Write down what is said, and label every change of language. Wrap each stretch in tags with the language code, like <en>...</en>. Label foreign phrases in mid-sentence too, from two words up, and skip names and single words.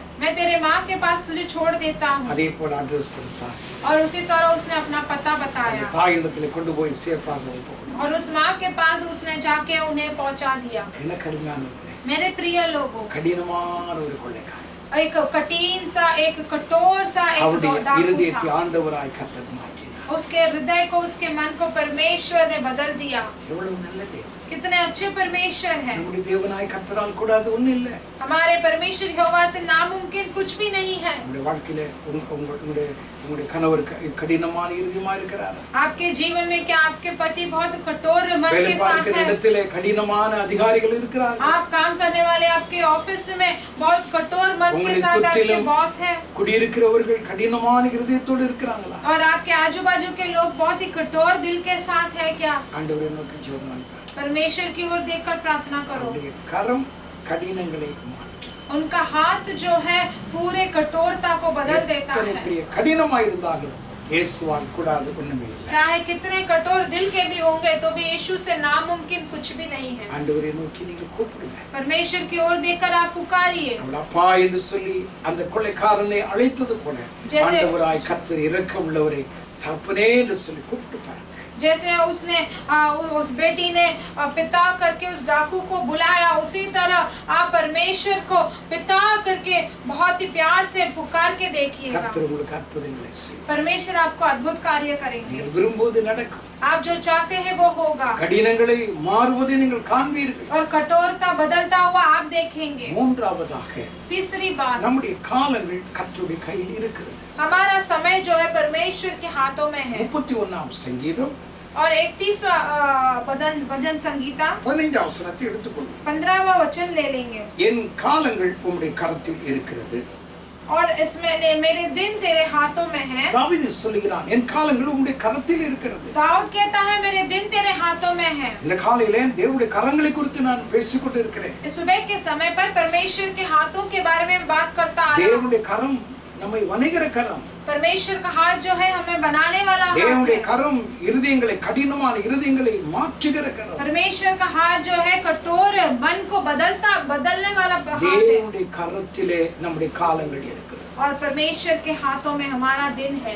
<hi>मैं तेरे माँ के पास तुझे छोड़ देता हूँ।</hi> <ta>அதே போல அட்ரஸ் கொடுத்தா.</ta> <hi>और उसी तरह उसने अपना पता बताया</hi> <ta>தாயிடத்துல கொண்டு போய் சேஃபாக போகணும்.</ta> <hi>और उस माँ के पास उसने जाके उन्हें पहुँचा दिया।</hi> <ta>என்ன கருமையானவர்களே,</ta> <hi>मेरे प्रिय लोगों,</hi> <ta>கடினமான ஒரு கொள்ளைக்காரன்</ta> <hi>एक कठिन सा, एक कठोर सा एक</hi> <ta>அவருடைய</ta> <hi>डाकू</hi> <ta>இருதயத்தை</ta> <hi>था।</hi> <ta>ஆண்டவராய் கர்த்தர் மாற்றினார்.</ta> <hi>उसके हृदय को, उसके मन को परमेश्वर ने बदल दिया।</hi> <ta>எவ்வளவு நல்ல தேவன்.</ta> <hi>कितने अच्छे परमेश्वर हैं।</hi> <ta>நம்முடைய தேவனாய் கர்த்தரால் கூடாது ஒண்ணும் இல்ல.</ta> <hi>हमारे परमेश्वर यहोवा से नामुमकिन कुछ भी नहीं है।</hi> <ta>உங்களுடைய வாழ்க்கையில உங்களுடைய கணவர் கடினமான இருதயமா இருக்கிறாரா?</ta> <hi>आपके जीवन में क्या आपके पति बहुत कठोर मन के साथ है?</hi> <ta>இடத்திலே கடினமான அதிகாரிகள் இருக்கிறார்கள்.</ta> <hi>आप काम करने वाले आपके ऑफिस में बहुत कठोर मन के साथ आपके बॉस है।</hi> <ta>குடியிருக்கிறவர்கள் கடினமான இருதயத்தோடு இருக்கிறாங்களா?</ta> <hi>और आपके आजू बाजू के लोग बहुत ही कठोर दिल के साथ है क्या?</hi> <ta>ஆண்டவரை நோக்கி ஜெபம் பண்ணுங்க.</ta> <hi>परमेश्वर की ओर देखकर प्रार्थना करो।</hi> <ta>கரம் கடினங்களை மாற்றும்.</ta> <hi>उनका हाथ जो है पूरे कठोरता को बदल देता है।</hi> <ta>கடினமா இருந்தாலும் இயேசுவால் கூடாது ஒண்ணுமே இல்லை.</ta> <hi>चाहे कितने कठोर दिल के भी होंगे तो भी यीशु से नामुमकिन कुछ भी नहीं है।</hi> <ta>ஆண்டவரை நோக்கி நீங்க கூப்பிடுங்க.</ta> <hi>परमेश्वर की ओर देखकर आप पुकारिए।</hi> <ta>அப்பா என்று சொல்லி அந்த கொள்ளைக்காரனை அழைத்தது போல ஆண்டவராய் கர்த்தர் இரக்கமுள்ளவரே தகப்பனே என்று சொல்லி கூப்பிட்டு பாருங்க.</ta> <hi>जैसे उसने उस बेटी ने पिता करके उस डाकू को बुलाया, उसी तरह आप परमेश्वर को पिता करके बहुत ही प्यार से पुकार के देखिएगा। परमेश्वर आपको अद्भुत कार्य करेंगे। आप जो चाहते हैं वो होगा। और कठोरता बदलता हुआ आप देखेंगे। तीसरी बात, हमारा समय जो है परमेश्वर के हाथों में है। 31 संगीतम और 31वां भजन संगीता 15वां वचन ले लेंगे।</hi> <ta>என் காலங்கள் உம்முடைய கரத்தில் இருக்கிறது.</ta> <hi>और इसमें मेरे दिन तेरे हाथों में है।</hi> <ta>தாவீது சொல்கிறான் என் காலங்கள் உம்முடைய கரத்தில் இருக்கிறது.</ta> <hi>दाऊद कहता है मेरे दिन तेरे हाथों में है।</hi> <ta>இந்த காலையிலே தேவனுடைய கரங்களை குறித்து நான் பேசிக்கொண்டு இருக்கிறேன்.</ta> <hi>इस सुबह के समय पर परमेश्वर के हाथों के बारे में बात करता आ रहा हूं।</hi> <ta>தேவனுடைய கரம் நம்மை வணைகிற கரம்.</ta> <hi>परमेश्वर का हाथ जो है हमें बनाने वाला हाथ है।</hi> <ta>தேவனுடைய கரம் இருதயங்களை கடினமான இருதயங்களை மாற்றுகிற கரம்.</ta> <hi>परमेश्वर का हाथ जो है कठोर मन को बदलने वाला हाथ है।</hi> <ta>தேவனுடைய கரத்திலே நம்முடைய காலங்கள் இருக்கிறது.</ta> <hi>और परमेश्वर के हाथों में हमारा दिन है।</hi>